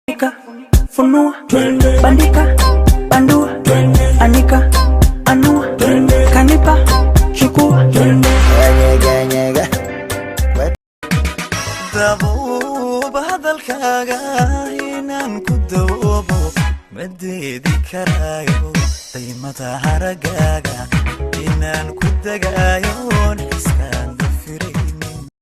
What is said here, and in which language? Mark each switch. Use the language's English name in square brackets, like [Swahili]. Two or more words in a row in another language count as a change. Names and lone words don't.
[Swahili] Nika, funua, bandika, bandua, anika, anua, kanipa, chukua. [Somali] Nyega Dabuba hadalkaaga inaan ku doobo ma diidi karaayo qiimata haragaaga inaan ku dagaayoon iskaan dafiraynin